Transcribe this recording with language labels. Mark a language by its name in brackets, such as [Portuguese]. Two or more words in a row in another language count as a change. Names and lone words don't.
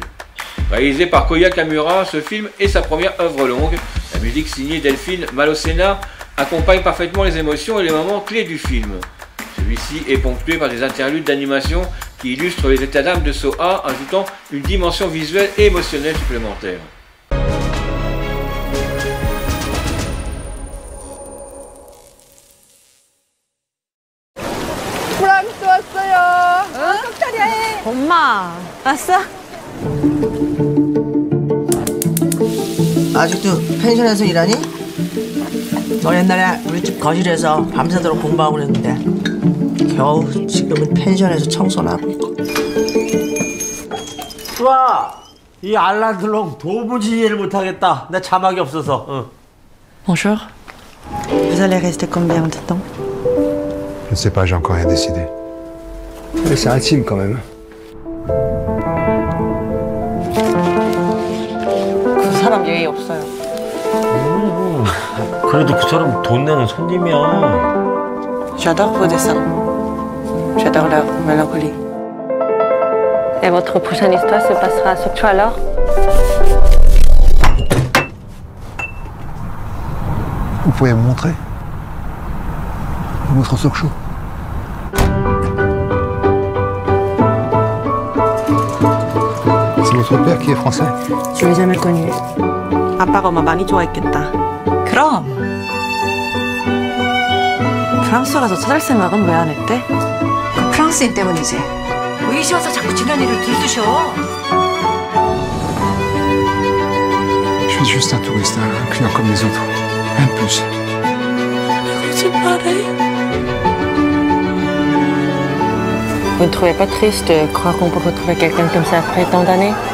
[French] Réalisé par Koya Kamura, ce film est sa première œuvre longue. La musique signée Delphine Malocena accompagne parfaitement les émotions et les moments clés du film. Celui-ci est ponctué par des interludes d'animation qui illustrent les états d'âme de So-ah, ajoutant une dimension visuelle et émotionnelle supplémentaire. [Korean] 엄마, 왔어? 아직도 펜션에서 일하니? 너 옛날에 우리 집 거실에서 밤새도록 공부하고 그랬는데 겨우 지금은 펜션에서 청소나 하고 있고. 좋아! 이 알란들롱 도무지 이해를 못하겠다. 내 자막이 없어서. [French] Bonjour. Vous allez rester combien de temps? Je ne sais pas, j'ai encore rien décidé. Mais c'est intime quand même. [Korean] 그 사람 예의 없어요. 그래도 그 사람 돈 내는 손님이야. [French] J'adore vos dessins. J'adore leur mélancolie. Et votre prochaine histoire se passera à Sokcho alors? Vous pouvez me montrer? Votre Sokcho. C'est votre père qui est français? Je l'ai jamais connu. [Korean] 아빠가 엄마 많이 좋아했겠다. 그럼. 프랑스 가서 찾을 생각은 왜 안 했대? 그 프랑스인 때문이지. 의시 와서 자꾸 지난 일을 들쑤셔. [French] Je suis juste un touriste, un client comme les autres. Rien de plus. Vous ne trouvez pas triste de croire qu'on peut retrouver quelqu'un comme ça après tant d'années?